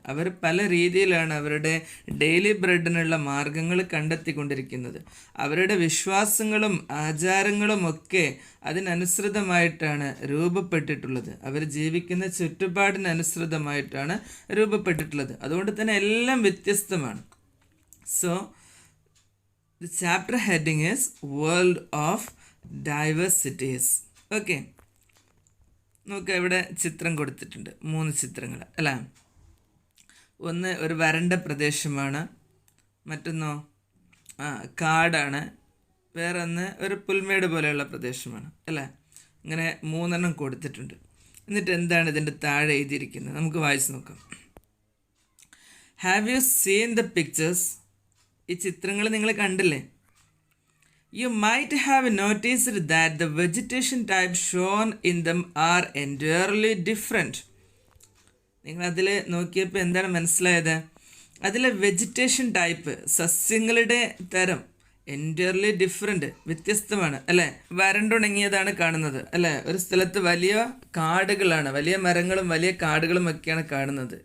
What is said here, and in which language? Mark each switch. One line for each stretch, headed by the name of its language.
Malayalam: അവർ പല രീതിയിലാണ് അവരുടെ ഡെയിലി ബ്രെഡിനുള്ള മാർഗങ്ങൾ കണ്ടെത്തിക്കൊണ്ടിരിക്കുന്നത്. അവരുടെ വിശ്വാസങ്ങളും ആചാരങ്ങളും ഒക്കെ അതിനനുസൃതമായിട്ടാണ് രൂപപ്പെട്ടിട്ടുള്ളത്. അവർ ജീവിക്കുന്ന ചുറ്റുപാടിനനുസൃതമായിട്ടാണ് രൂപപ്പെട്ടിട്ടുള്ളത്. അതുകൊണ്ട് തന്നെ എല്ലാം വ്യത്യസ്തമാണ്.
English: So the chapter heading is World of Diversities.
Malayalam: Okay, നമുക്ക് ഇവിടെ ചിത്രം കൊടുത്തിട്ടുണ്ട്, 3 ചിത്രങ്ങൾ അല്ലേ. ഒന്ന് ഒരു വരണ്ട പ്രദേശമാണ്, മറ്റൊന്നോ കാടാണ്, വേറെ ഒന്ന് ഒരു പുൽമേട് പോലെയുള്ള പ്രദേശമാണ് അല്ലേ. ഇങ്ങനെ 3 കൊടുത്തിട്ടുണ്ട്. എന്നിട്ട് എന്താണ് ഇതിൻ്റെ താഴെ എഴുതിയിരിക്കുന്നത് നമുക്ക് വായിച്ച് നോക്കാം.
English: Have you seen the pictures?
Malayalam: ഈ ചിത്രങ്ങൾ നിങ്ങൾ കണ്ടില്ലേ?
English: You might have noticed that the vegetation types shown in them are entirely different.
Malayalam: നിങ്ങൾ അതിൽ നോക്കിയപ്പോൾ എന്താണ് മനസ്സിലായത്? അതിലെ വെജിറ്റേഷൻ ടൈപ്പ്, സസ്യങ്ങളുടെ തരം
English: entirely different,
Malayalam: വ്യത്യസ്തമാണ് അല്ലേ. വരണ്ടുണങ്ങിയതാണ് കാണുന്നത് അല്ലേ. ഒരു സ്ഥലത്ത് വലിയ കാടുകളാണ്, വലിയ മരങ്ങളും വലിയ കാടുകളും ഒക്കെയാണ് കാണുന്നത്.